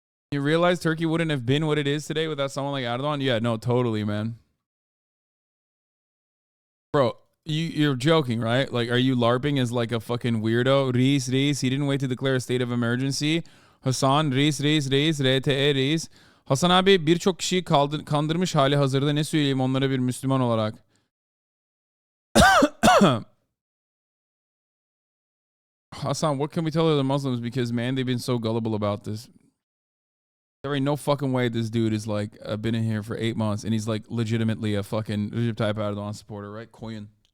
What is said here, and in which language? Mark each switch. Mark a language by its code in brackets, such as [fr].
[en] You realize Turkey wouldn't have been what it is today without someone like Erdogan? Yeah, no, totally, man. Bro, You're joking, right? Like, are you LARPing as like a fucking weirdo? Reis, he didn't wait to declare a state of emergency. [tr] Hasan, RTE reis. Hasan abi birçok kişiyi kandırmış hali hazırda, ne söyleyeyim onlara bir Müslüman olarak. [en] Hasan, what can we tell other Muslims? Because, man, they've been so gullible about this. There ain't no fucking way this dude is like been in here for 8 months and he's like legitimately a fucking Recep Tayyip Erdogan supporter, right? Koyun.